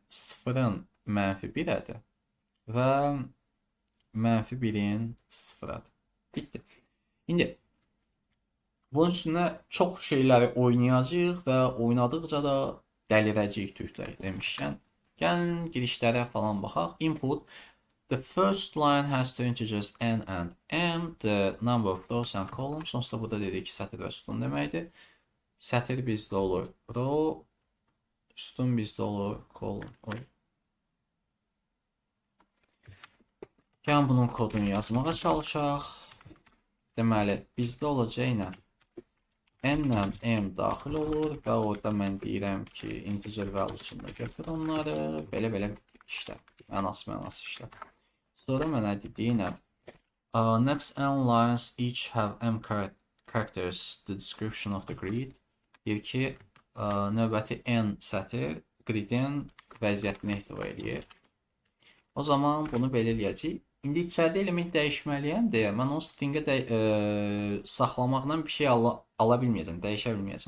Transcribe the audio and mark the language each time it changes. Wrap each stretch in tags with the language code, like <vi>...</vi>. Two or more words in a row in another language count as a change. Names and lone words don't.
<az>0-ın -1-ədir və -1-in 0-adır. Bitdi. İndi bunun üstünə çox şeyləri oynayacağıq və oynadıqca da dəlirəcəyik türklər demişkən. Gəlin girişlərə falan baxaq.</az> <en>Input. The first line has two integers n and m. The number of rows and columns.</en> <az>Sonsuzda burada dedik ki, sətir və sütun deməkdir. Sətir bizdə olur row, sütun bizdə olur column. Gəlin bunun kodunu yazmağa çalışaq. Deməli, bizdə olacaq nə? N-lə m daxil olur və orada mən deyirəm ki,</az> <en>integer value</en> <az>içində götür onları. Belə işlər. Mənası işlər. Sonra mənə dediyi nədir?</az> <en>Next n lines each have m characters, the description of the grid.</en> <az>Deyir ki, növbəti n sətir gridin vəziyyətini ehtiva edir. O zaman bunu belə eləyəcəyik. İndi içəridə element dəyişməliyəm deyə mən onu stringə saxlamaqla bir şey ala bilməyəcəm, dəyişə bilməyəcəm.</az>